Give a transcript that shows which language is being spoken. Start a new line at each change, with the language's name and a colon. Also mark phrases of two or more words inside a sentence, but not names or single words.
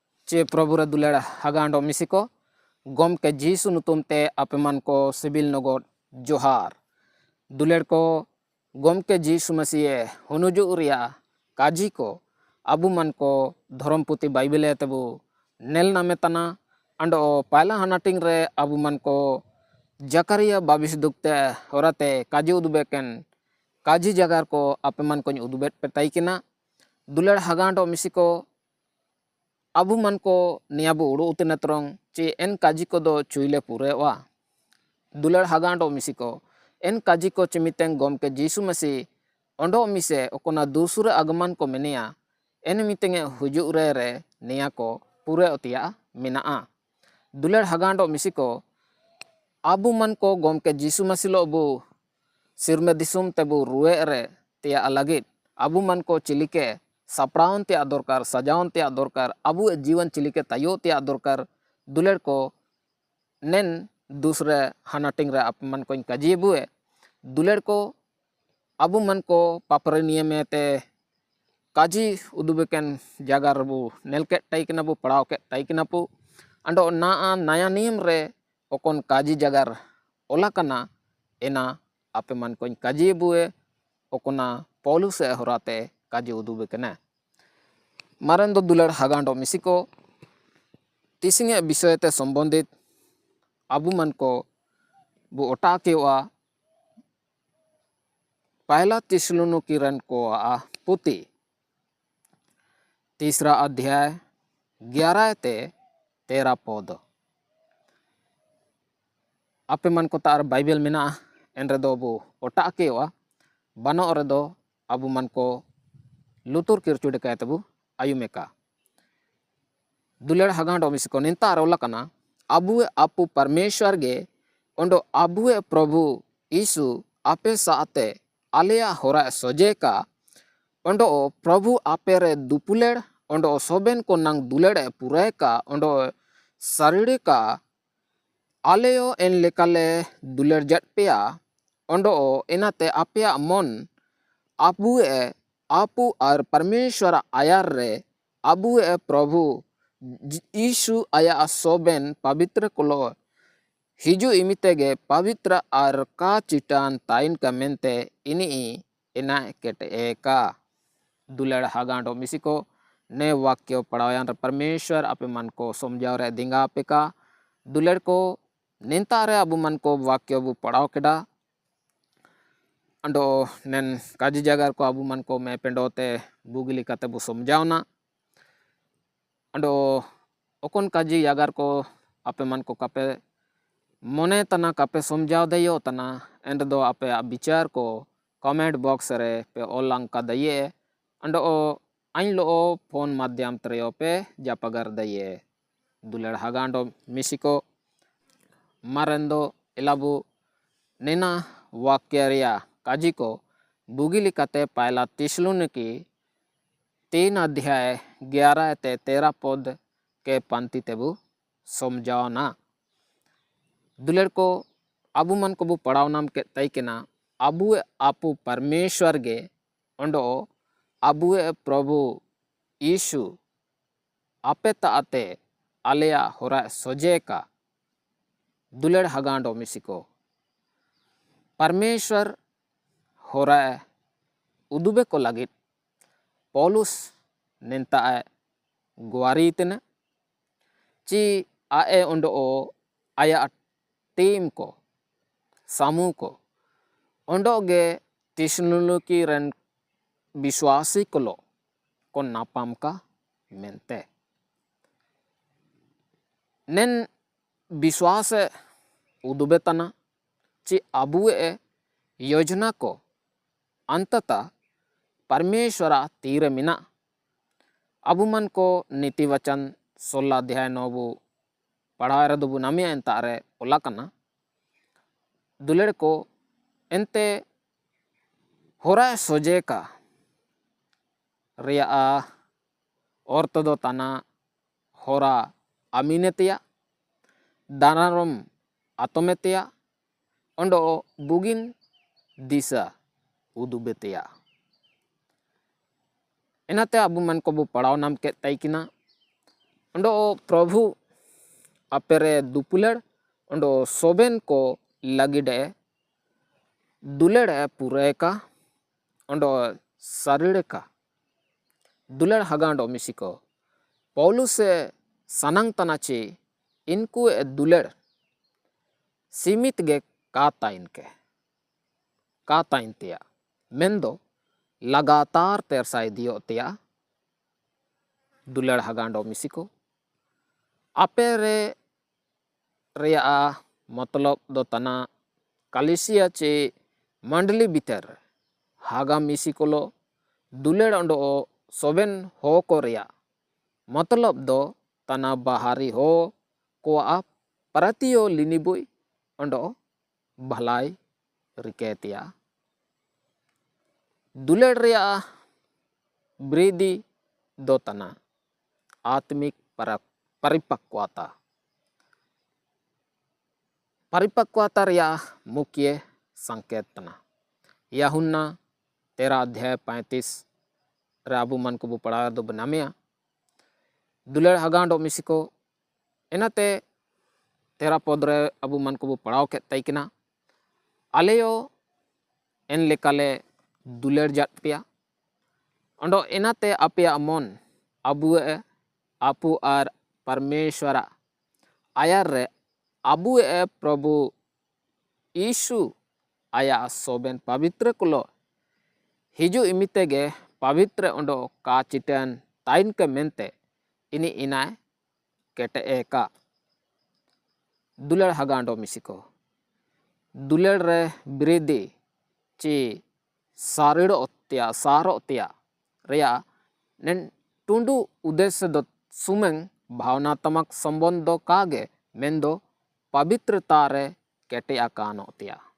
Ho: चे प्रभु रे दुलेड़ हगांडो मिसिको गम के जीसु नुतुम ते अपेमान को सिबिल नगोट जोहार दुलेड़ को गम के जीसु मसीहे हुनुजु उरिया काजी को अबु मन को धर्म पुति बाइबले तबु नेल नामे तना अंडो पायला हनाटिंग रे अबु मन को जकरिया बाबिस दुखते होराते काजी उदुबेकेन काजी जगार को अपेमान को उदुबेट पे ताइकिना दुलेड़ हगांडो मिसिको अबु मन को नियाबु उड़ू उतने तरंग चे एन काजी को दो चुईले पूरे वा दुलेड़ हगांडो मिसिको एन काजी को चिमितें गम के जीसु मसी ओंडो मिसे ओकोना
Hindi: दूसरे आगमन
Ho: को मेनिया एन मितेंगे हुजु रे निया को पूरे ओतिया मिना दुलेड़ हगांडो मिसिको अबु मन को गम के जीसु मसी लो अबु सिरमे दिसुम तेबु रुए रे तिया अलगित अबु मन को चिलिके सपड़ावन ते दरकार सजावन ते दरकार अबु जीवन चिलिके तयो ते दरकार दुलेड़ को नेन दूसरे हानाटिंग रे अपमन को काजी बुए दुलेड़ को अबु मन को पापरे नियम ते काजी उदुबेकेन जागा रबु नेलके टाइकना बु पड़ाव के टाइकना पु अंडो ना
Hindi: नया नियम
Ho: रे ओकोन काजी जगार ओला कना एना आपे मन को काजी बुए ओकोना पौलुस से होराते काजी उदुबेकेना मारन दो दुलेड़ हगांडो मिसिको तीसिंगे विषय ते संबंधित अबु मन को बु ओटा केवा पहला तिस्सलुनीकी रन को पुती
Hindi: तीसरा अध्याय
Ho: 11 ते 13 पद आपे मन को तार बाइबल मेना एन रे दो बु ओटा केवा बनो रे दो अबु मन को लुतुर किरचुडे काय तबु आयुमेका दुलेड़ हगांडो मिसिको निंता रोला कना अबुए आपु परमेश्वर गे ओंडो अबुए प्रभु यीशु आपे साते आलिया होरा सोजेका ओंडो प्रभु आपे रे दुपुलेड़ ओंडो सोबेन को नंग दुलेड़ पुरेका ओंडो सरिड़े का आलेयो एन लेकाले दुलेड़ जट पेया ओंडो एनाते आपेया मन अबुए आपु और परमेश्वर आयार रे अबुए प्रभु यीशु आया सोबेन पवित्र कोलो हिजु इमितेगे पवित्र और का चिटान ताइन का मेंते इनी इना केटे एका दुलेड़ हगांडो मिसिको ने वाक्य पढ़ायान परमेश्वर आपे मन को समझाव रे दिंगा पे का दुलेड़ को निंता रे अबु मन को वाक्य बु पढ़ाव केडा अंडो नेन काजी जगार को अबु मन को मैं पेंडोते बुगिली काते बु समझावना अंडो ओकोन काजी यागार को आपे मन को कापे मोने तना कापे समझाव दयो तना एंड दो आपे विचार को
English: comment box
Ho: रे पे ओलांग का दये अंडो आइन लो फोन माध्यम तरयो पे जापगर दये दुलेड़ हगांडो मिसिको मारेंदो इलाबु नेना वाक्य रिया काजी को बुगिली काते पहला तिस्सलुनीकी 3 अध्याय 11 ते 13 पद के पंक्ति तेबु समझावना दुलेड़ को अबु मन को बु पढ़ाव नाम के तैकेना अबुए आपु परमेश्वर गे ओंडो अबुए प्रभु यीशु आपे ताते आलेया होरा सोजेका दुलेड़ हगांडो मिसिको परमेश्वर होरा उदुबे को लगित पौलुस नेंता गुआरी इतने ची आए ओंडो आया टीम को समूह को ओंडो गे तिस्सलुनीकी रन विश्वासी को नापाम का मेंते नेन विश्वास उदुबे तना ची अबुए योजना को अंततः परमेश्वरा तीर मिना अबु मन को नीति वचन 16 अध्याय 9 बु पढ़ा रे दबु नामिया एंता रे ओला कना दुलेड़ को एंते होरा सोजे का रिया औरत दो तना होरा अमीनेतिया दानारम आतोमेतिया ओंडो बुगिन दिशा उदुबेतिया एनाते अबु मन को बु पढ़ाव नाम के तैकिना अंडो प्रभु अपेरे दुपुलड़ अंडो सोबेन को लगिडे दुलड़ पूरे का अंडो शरीर का दुलड़ हगांडो मिसिको पौलुस सनंग तनाची इनको दुलड़ सीमित गे काता इनके काता इंतिया मेंदो लगातार तेरसाई दियो तिया दुलड़ हगांडो मिसिको अपेरे रेया मतलब दो तना कलिसिया चे मंडली बितर हागा मिसिकोलो दुलड़ अंडो सोबेन हो को रेया मतलब दो तना बाहरी हो को आप परतियो लिनिबुई अंडो भलाई रिकेतिया दुलड़ रेया वृद्धि दो तना
Hindi: आत्मिक परिपक्वता
Ho: रेया
Hindi: मुख्य संकेत
Ho: तना यूहन्ना 13:35 राबू मन को पढ़ा दो बनामिया दुलड़ हगांडो मिसिको एनाते 13 पद रे अबू मन को पढ़ाव के तैकना आलेयो एन लेकाले दुलड़ जात पिया अंडो एनाते आपया मन अबुए आपु आर परमेश्वरा आयार रे अबुए प्रभु यीशु आया सोबेन पवित्र कुलो हिजु इमितेगे पवित्र अंडो का चिटन ताइन के मेंते इनी इनाय केटे एका दुलड़ हगांडो मिसिको दुलड़ रे वृद्धि ची सारिड़ो तिया रेया नेन टुंडू उद्देश्य दो सुमें
Hindi: भावनात्मक संबंध
Ho: दो कागे मेंदो पवित्रता रे केटे आकानो तिया